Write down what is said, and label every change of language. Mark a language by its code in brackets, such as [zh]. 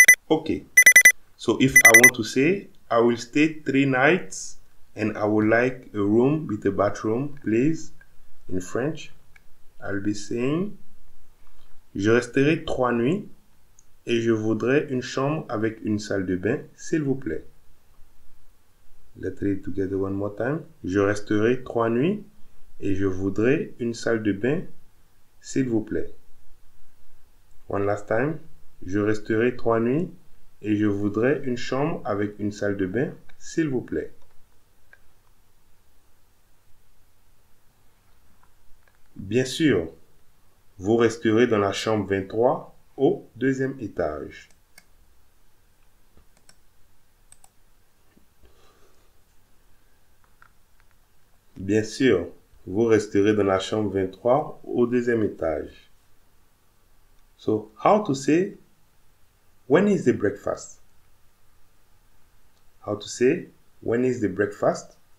[en] Okay, so if I want to say, I will stay 3 nights and I would like a room with a bathroom, please, in French, I'll be saying, [fr] je resterai 3 nuits et je voudrais une chambre avec une salle de bain, s'il vous plaît. [en] Let's read together one more time. [fr] Je resterai 3 nuits et je voudrais une salle de bain, s'il vous plaît. [en] One last time. [fr] Je resterai 3 nuits et je voudrais une chambre avec une salle de bain, s'il vous plaît. Bien sûr, vous resterez dans la chambre 23 au 2e étage. Bien sûr, vous resterez dans la chambre 23 au 2e étage. [en] So, how to say, when is the breakfast? How to say, when is the breakfast?